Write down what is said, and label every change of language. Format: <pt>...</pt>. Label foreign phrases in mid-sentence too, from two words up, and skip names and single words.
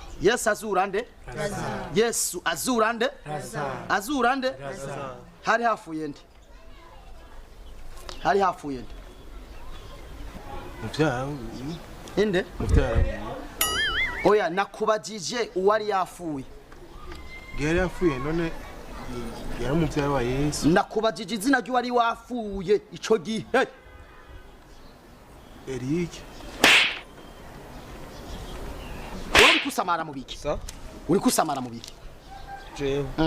<rn>Yesu azura nde? Lazaro. Yesu azura nde? Lazaro. Azura nde? Lazaro. Hari hafuye nde? Hari hafuye nde? Muvyara. Inde? Muvyara. Oya nakubajije uwari yafuye. Gari yafuye none yari umuvyara wa Yesu. Nakubajije izina ry'uwari wafuye ico gihe. Eric. Uri kusamara mu biki? Sa? Uri kusamara mu biki? Jewe.</rn>